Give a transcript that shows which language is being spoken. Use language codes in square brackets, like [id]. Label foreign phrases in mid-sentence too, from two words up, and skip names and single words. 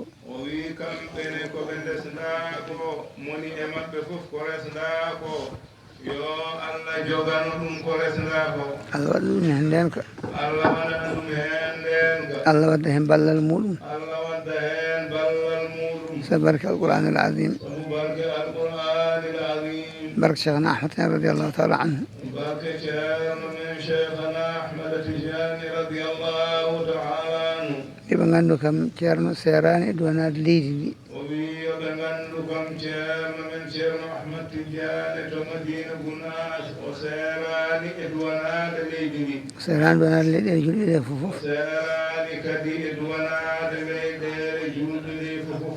[ff] o wi kamɓene koɓe ndesda ko moni e maɓɓe fof ko resda ko yo Allah jogano ɗum ko resda ko Allah waɗa ɗum hen ndenka Allah waɗa ɗum hen ndenka Allah wadda hen ballal muɗum Allah wadda hen ballal muɗum so barke [ar] القرآن العظيم [ff] sabu barke [ar] القرآن العظيم [ff] barke cheikhna ahmad tidiane [ar] رضي الله تعالى عنه [ff] barke ceerno men cheikhana Ahmad Tidiane [ar] رضي الله تعالى عنه [ff] yoɓe gandu kam ceerno serani e duwanade leydi ndi o wi yoɓe gandu kam ceerno men ceerno Ahmad Tidiane to Madina Gounass o serani e duwanade leydi ndi serani duwanade leyɗele julɓe ɗe fof o serani kadi e duwanade leyɗele julɓe ɗe fof